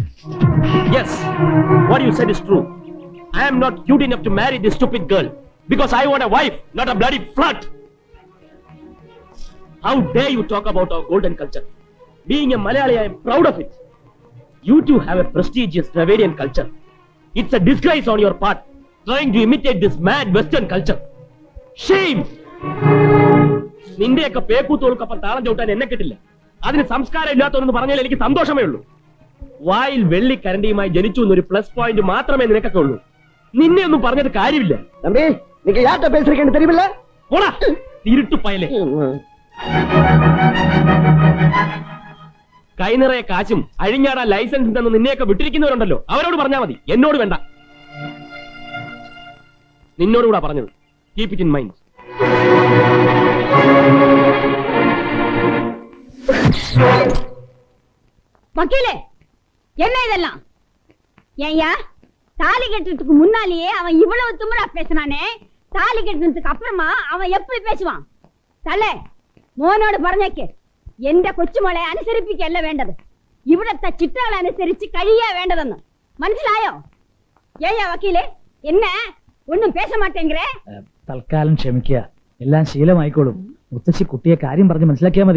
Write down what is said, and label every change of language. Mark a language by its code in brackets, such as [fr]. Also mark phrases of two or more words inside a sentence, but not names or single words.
[en] Yes, what you said is true. I am not cute enough to marry this stupid girl because I want a wife, not a bloody flirt. How dare you talk about our golden culture? Being a Malayali, I am proud of it. You two have a prestigious Dravidian culture. It's a disgrace on your part, trying to imitate this mad Western culture. Shame! [ml] നിന്റെയൊക്കെ പേക്കൂത്തോൾക്കൊപ്പം താളം ചവിട്ടാൻ എന്നെ കിട്ടില്ല. അതിന് സംസ്കാരം ഇല്ലാത്തവരെന്ന് പറഞ്ഞാൽ എനിക്ക് സന്തോഷമേ ഉള്ളൂ. വായിൽ വെള്ളിക്കരണ്ടിയുമായി ജനിച്ചു എന്നൊരു [en] plus point [ml] മാത്രമേ നിനക്കൊക്കെ ഉള്ളൂ. നിന്നെ ഒന്നും പറഞ്ഞിട്ട് കാര്യമില്ല. [ta] தம்பி, நீங்க யார்கிட்ட பேசுறீங்கன்னு தெரியுமில்ல? [ml] പോടാ ഇരുട്ടു പയലേ. കൈ നിറയെ കാശും അഴിഞ്ഞാടാൻ ലൈസൻസ് തന്ന് നിന്നെയൊക്കെ വിട്ടിരിക്കുന്നവരുണ്ടല്ലോ, അവരോട് പറഞ്ഞാൽ മതി, എന്നോട് വേണ്ട. നിന്നോടുകൂടാ പറഞ്ഞത്. [en] keep it in mind. [ta] வக்கீலே என்ன இதெல்லாம்? ஏய்யா, தாலி கட்டுறதுக்கு முன்னாலேயே அவன் இவ்வளவு திமிரா பேசினானே, தாலி கட்டுறதுக்கு அப்புறமா அவன் எப்படி பேசுவான்? [ml] തള്ളേ, മോനോട് പറഞ്ഞേക്ക്, എന്റെ കൊച്ചുമോളെ അനുസരിപ്പിക്കല്ല വേണ്ടത്, ഇവിടത്തെ ചിട്ടകൾ അനുസരിച്ച് കഴിയാ വേണ്ടതെന്ന്. മനസ്സിലായോ? [ta] ஏய்யா வக்கீலே, என்னை ஒன்னும் பேச மாட்டேங்கே. [ml] തൽക്കാലം ക്ഷമിക്കുക, എല്ലാം ശീലമായിക്കോളും. മുത്തശ്ശി കുട്ടിയെ കാര്യം പറഞ്ഞ് മനസ്സിലാക്കിയാ മതി.